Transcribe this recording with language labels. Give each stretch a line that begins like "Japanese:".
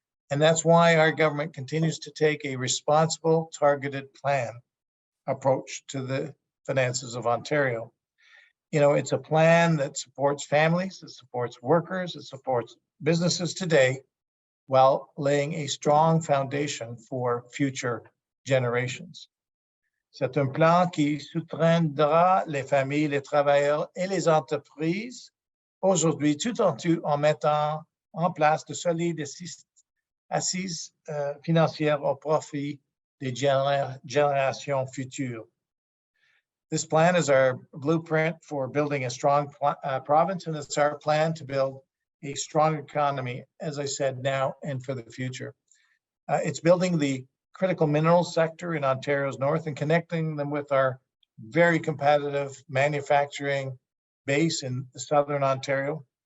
English: And that's why our government continues to take a responsible, targeted plan approach to the finances of Ontario. You know, it's a plan that supports families, it supports workers, it supports businesses today, while laying a strong foundation for future generations.
French: C'est un plan qui soutiendra les familles, les travailleurs et les entreprises aujourd'hui, tout en mettant en place de solides assises financières au profit des générations futures.
English: This plan is our blueprint for building a strong province, and it's our plan to build a strong economy, as I said, now and for the future. It's building the critical minerals sector in Ontario's north and connecting them with our very competitive manufacturing base in southern Ontario.